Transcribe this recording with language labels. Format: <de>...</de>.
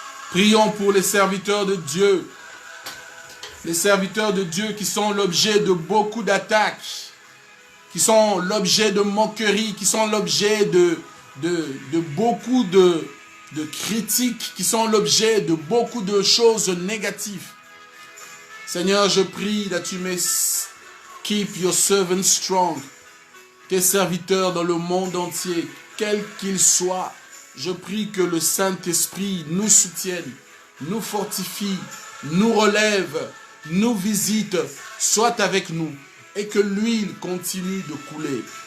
<fr>Prions pour les serviteurs de Dieu. Les serviteurs de Dieu qui sont l'objet de beaucoup d'attaques. Qui sont l'objet de moqueries. Qui sont l'objet de beaucoup de critiques. Qui sont l'objet de beaucoup de choses négatives. Seigneur, je prie</fr> <en>that you may Keep your servants strong.</en> <fr>Tes serviteurs dans le monde entier, quel qu'il soit, je prie que le Saint-Esprit nous soutienne, nous fortifie, nous relève, nous visite, soit avec nous et que l'huile continue de couler.</fr>